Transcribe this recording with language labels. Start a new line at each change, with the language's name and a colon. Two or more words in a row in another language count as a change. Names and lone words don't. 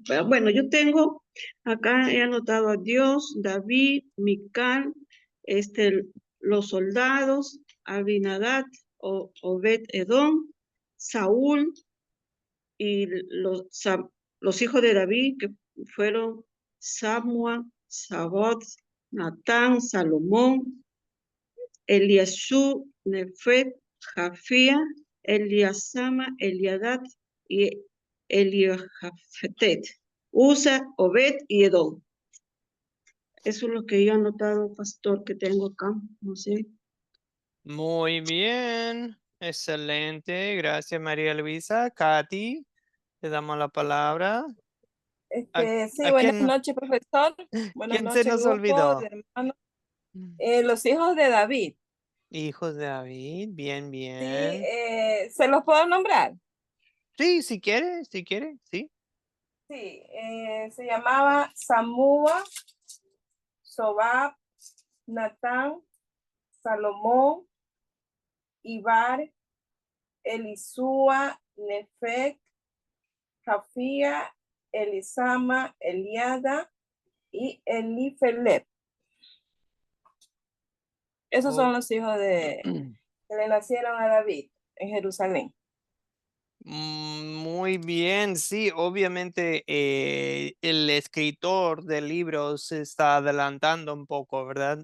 Spanish: Pero bueno, yo tengo acá, he anotado a Dios, David, Mical, los soldados, Abinadab, Obed Edom, Saúl y los hijos de David, que fueron Samua, Sabot, Natán, Salomón, Eliasú, Nefet, Jafía, Eliasama, Eliadad y Eliojafetet, Usa, Obed y Edom. Eso es lo que yo he anotado, pastor, que tengo acá. No sé. Muy bien. Excelente. Gracias, María Luisa. Katy, te damos la palabra. Sí, ¿A buenas quién, noches, profesor. Buenas quién se noches, nos grupo de olvidó? hermanos. Los hijos de David. Hijos de David. Bien, Sí, bien. ¿se los puedo nombrar? Sí, si quiere, sí. Sí, se llamaba Samúa, Sobab, Natán, Salomón, Ibar, Elisúa, Nefec, Jafía, Elisama, Eliada y Elifelet. Esos son los hijos que le nacieron a David en Jerusalén. Muy bien, sí, obviamente el escritor del libro se está adelantando un poco, ¿verdad?